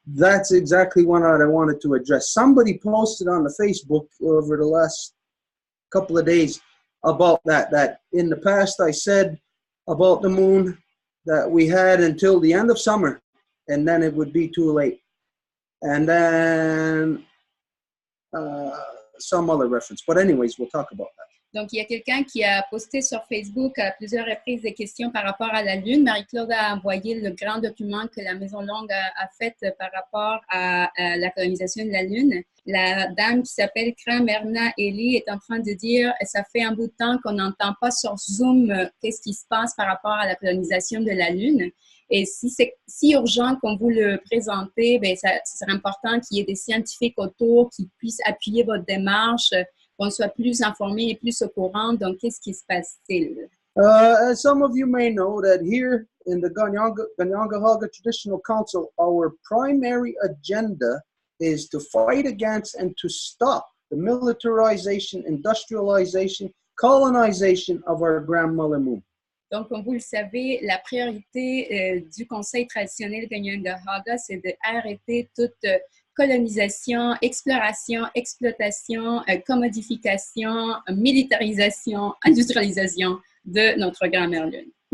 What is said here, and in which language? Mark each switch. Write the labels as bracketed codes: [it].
[en] That's exactly what I wanted to address. Somebody posted on the Facebook over the last couple of days about that in the past I said about the moon that we had until the end of summer and then it would be too late. And then some other reference. But anyways, we'll talk about that. [fr] Donc, il y a quelqu'un qui a posté sur Facebook à plusieurs reprises des questions par rapport à la Lune. Marie-Claude a envoyé le grand document que la Maison Longue a fait par rapport à la colonisation de la Lune. La dame qui s'appelle Kramerna Eli est en train de dire « Ça fait un bout de temps qu'on n'entend pas sur Zoom qu'est-ce qui se passe par rapport à la colonisation de la Lune. Et si c'est si urgent qu'on vous le présentez, bien, ça serait important qu'il y ait des scientifiques autour qui puissent appuyer votre démarche, qu'on soit plus informés et plus au courant. Donc, qu'est-ce qui se passe-t-il? [en] As some of you may know that here in the Ganyangahaga Traditional Council, our primary agenda is to fight against and to stop the militarization, industrialization, colonization of our grandmother moon. [fr] Donc, comme vous le savez, la priorité du Conseil traditionnel Ganyangahaga, c'est d'arrêter toute colonisation, exploration, exploitation, commodification, militarisation, industrialisation de notre grand-mère Lune.